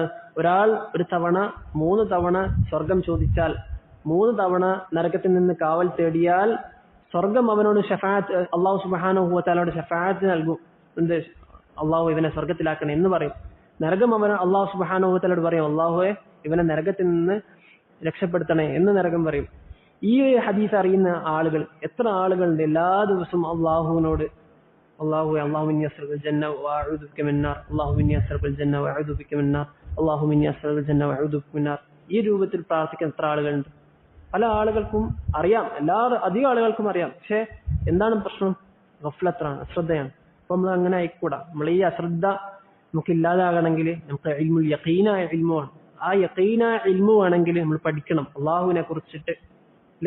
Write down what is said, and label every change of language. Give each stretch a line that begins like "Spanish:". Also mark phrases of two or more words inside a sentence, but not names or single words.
Malayalam: ഒരാൾ 3 തവണ സ്വർഗം ചോദിച്ചാൽ, 3 തവണ നരകത്തിൽ നിന്ന് കാവൽ തേടിയാൽ സ്വർഗം അവനോട് ഷഫാഅത്ത്, അള്ളാഹു സുബ്ഹാനഹു വ തആലയുടെ ഷഫാഅത്ത് നൽകും. എന്ത്? അള്ളാഹു ഇവനെ സ്വർഗത്തിലാക്കണേ എന്ന് പറയും. നരകം അവൻ അള്ളാഹു സുബ്ഹാനഹു വ തആലയോട് പറയും, അള്ളാഹുവെ ഇവനെ നരകത്തിൽ നിന്ന് രക്ഷപ്പെടുത്തണേ എന്ന് നരകം പറയും. ഈ ഹദീസ് അറിയുന്ന ആളുകൾ എത്ര ആളുകളുണ്ട്? എല്ലാ ദിവസവും അള്ളാഹുവിനോട്
Arabic: اللهم إني أسألك الجنة وأعوذ بك من النار اللهم إني أسألك الجنة وأعوذ بك من النار اللهم إني أسألك الجنة وأعوذ بك من النار.
Malayalam: ഈ രൂപത്തിൽ പ്രാർത്ഥിക്കുന്ന എത്ര ആളുകളുണ്ട്? പല ആളുകൾക്കും അറിയാം, അധികം ആളുകൾക്കും അറിയാം. പക്ഷെ എന്താണ് പ്രശ്നം? ഗഫ്ലത്താണ്, അശ്രദ്ധയാണ്. അപ്പൊ നമ്മൾ അങ്ങനെ ആയിക്കൂടാ. നമ്മൾ ഈ അശ്രദ്ധ നമുക്ക് ഇല്ലാതാകണമെങ്കിൽ നമുക്ക് ഇൽമുൽ യഖീനായ ഇൽമു വേണം. ആ യഖീനായ ഇൽമു വേണമെങ്കിൽ നമ്മൾ പഠിക്കണം അള്ളാഹുവിനെ കുറിച്ചിട്ട്, അല്ലേ?